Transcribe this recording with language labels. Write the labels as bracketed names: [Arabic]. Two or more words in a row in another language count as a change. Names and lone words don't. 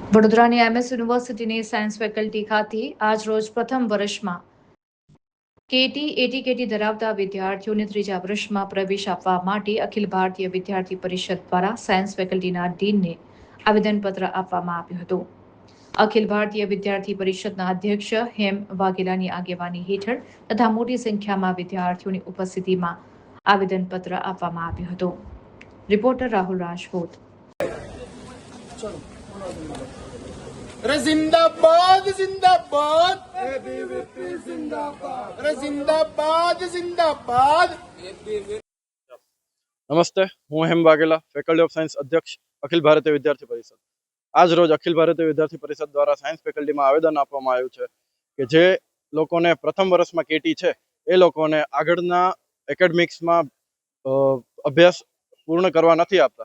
[Gujarati] વડોદરાની MS યુનિવર્સિટીની [English] science faculty [Gujarati] ખાતે આજ રોજ પ્રથમ વર્ષમાં એટીકેટી ધરાવતા વિદ્યાર્થીઓને ત્રીજા વર્ષમાં પ્રવેશ આપવા માટે અખિલ ભારતીય વિદ્યાર્થી પરિષદ દ્વારા સાયન્સ ફેકલ્ટીના ડીનને આવેદનપત્ર આપવામાં આવ્યું હતું। અખિલ ભારતીય વિદ્યાર્થી પરિષદના અધ્યક્ષ હેમ વાઘેલાની આગેવાની હેઠળ તથા મોટી સંખ્યામાં વિદ્યાર્થીઓની ઉપસ્થિતિમાં આવેદનપત્ર આપવામાં આવ્યું હતું। રિપોર્ટર રાહુલ રાજપૂત। [Hindi] जिंदाबाद जिंदाबाद एबीवीपी जिंदाबाद जिंदाबाद जिंदाबाद। [Gujarati] નમસ્તે, હું હેમ વાઘેલા, [English] Faculty of Science [Gujarati] અધ્યક્ષ, અખિલ ભારતીય વિદ્યાર્થી પરિષદ। આજ રોજ અખિલ ભારતીય વિદ્યાર્થી પરિષદ દ્વારા સાયન્સ ફેકલ્ટીમાં આવેદન આપવામાં આવ્યું છે કે જે લોકોને પ્રથમ વર્ષમાં કેટી છે એ લોકોને આગળના એકેડમિક્સમાં અભ્યાસ પૂર્ણ કરવા નથી આપતા।